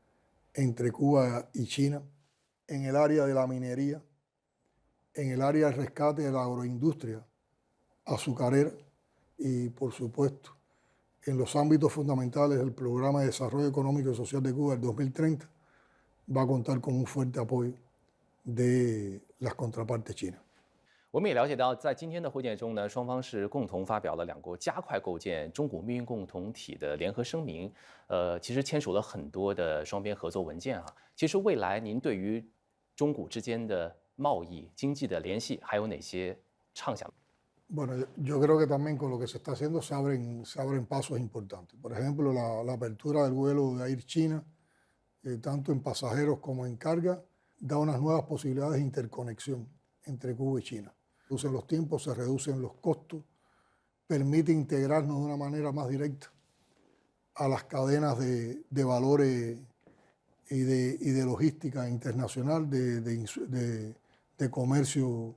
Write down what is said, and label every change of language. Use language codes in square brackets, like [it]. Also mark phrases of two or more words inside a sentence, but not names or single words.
[es] y China, en el área de la minería, en el área del rescate de la agroindustria azucarera y, por supuesto, en los ámbitos fundamentales del Programa de Desarrollo Económico y Social de Cuba del 2030, va a contar con un fuerte apoyo de las contrapartes chinas. [zh] 我们也了解到，在今天的会见中呢，双方是共同发表了两国加快构建中古命运共同体的联合声明。其实签署了很多的双边合作文件啊。其实未来您对于中古之间的贸易、经济的联系还有哪些畅想？ [es] Bueno, yo creo que también con lo que se está haciendo se abren pasos importantes. Por ejemplo, la apertura del vuelo de Air China, tanto en pasajeros como en carga, da unas nuevas posibilidades de interconexión entre Cuba y China. Reducen los tiempos, se reducen los costos, permite integrarnos de una manera más directa a las cadenas de valores y de logística internacional, de comercio